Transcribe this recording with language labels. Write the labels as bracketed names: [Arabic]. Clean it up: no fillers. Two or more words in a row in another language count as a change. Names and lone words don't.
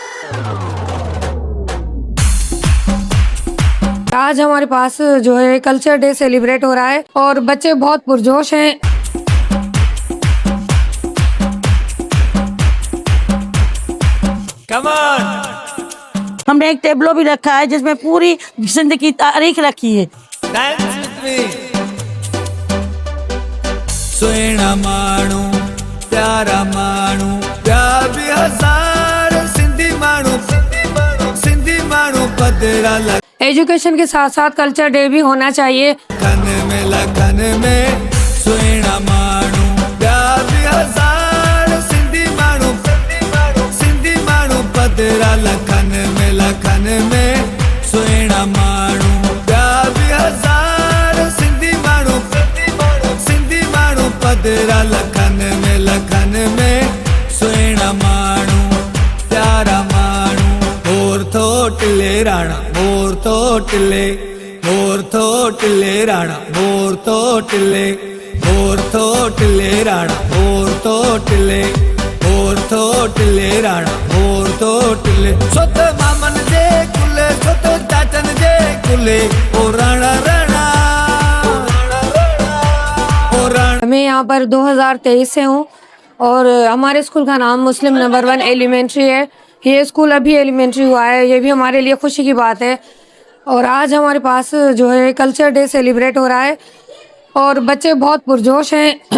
[Hindi] आज हमारे पास जो है [English] culture day celebrate [Hindi] हो रहा है और बच्चे बहुत पुरजोश हैं। [English] Come on! [Hindi] हमने एक टेबलो भी रखा है जिसमें पूरी जिंदगी की तारीख रखी है। [English] Dance with me. [Sindhi] सुहिणा माण्हू प्यारा माण्हू प्यार भी हज़ार सिंधी माण्हू पधरा [Hindi] एजुकेशन के साथ साथ [English] culture day [Hindi] भी होना चाहिए। [Sindhi] लखन में सुहिणा माण्हू प्यार भी हज़ार सिंधी माण्हू पधरा लखन में सुहिणा माण्हू प्यार भी हज़ार सिंधी माण्हू पधरा लखन में सुहिणा माण्हू प्यारा माण्हू मोर थोटले राणा मोर थोटले राणा मोर थोटले राणा मोर थोटले राणा मोर थोटले सोत मामन जे कुले सोत चाचन जे कुले ओ राणा [Hindi] मैं यहाँ पर 2023 से हूँ और हमारे स्कूल का नाम मुस्लिम नंबर 1 एलिमेंट्री है। ये स्कूल अभी एलिमेंट्री हुआ है, ये भी हमारे लिए खुशी की बात है। और आज हमारे पास जो है [English] culture day celebrate [Hindi] हो रहा है और बच्चे बहुत पुरजोश हैं।